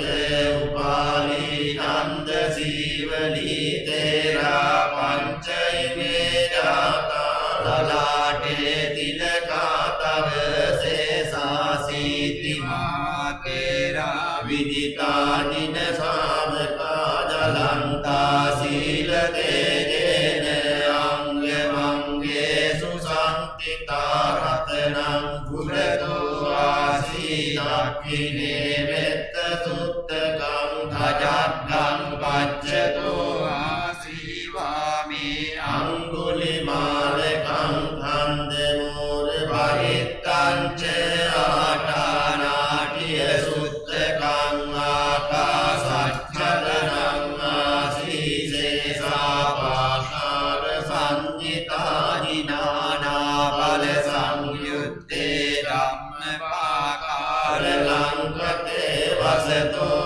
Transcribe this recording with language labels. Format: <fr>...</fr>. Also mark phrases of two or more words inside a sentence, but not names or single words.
<pi>උපාලී නන්ද සීවලී තේරා පංචයිමේ ජාතා ලලාටේ තිලකා තව සේසාසීති මාතේරා විදිතා දින සාමකා ජලන්තා සීල තේජේන අංග මංගේසු සම්තිතා රතනං පුරතෝ ආසී දක්ඛිනේ මෙත්ත සුත්තකං ධජග්ගං පච්චතෝ ආසීවාමේ අංගුලිමාලකං ඛන්දමෝර පරිත්තං ච ආටානාටිය සුත්තකං ආකාසච්ඡදනං ආසීසේසාපාකාර සංජිතාජිනානා බල සංයුත්තේ ධම්මපාකාර ලංකතේ වසතෝ</pi>